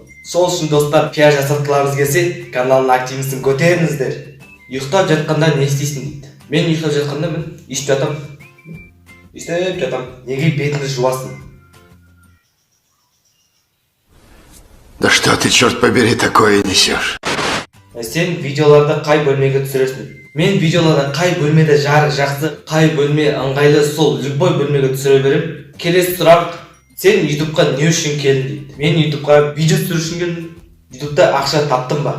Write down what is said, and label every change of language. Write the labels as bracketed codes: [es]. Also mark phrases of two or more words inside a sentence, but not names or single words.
[kk] Сол үшін достар, пиар жасатқыларыңыз келсе, каналдың активностін көтеріңіздер. Ұйықтап жатқанда не істейсің дейді. Мен ұйықтап жатқанда мен істеп жатам. Неге бетіңді жуасың? [ru] Да что ты, черт побери, такое несешь? [kk] Сен видеоларды қай бөлмеге түсіресің? Мен видеоларды қай бөлмеде жарық жақсы, қай бөлме ыңғайлы, сол любой бөлмеге түсіре берем. Келесі сұрақ, сен YouTube'қа не үшін келдің дейді. Мен YouTube'қа видео түсіру үшін келдім. YouTube'да ақша таптым ба?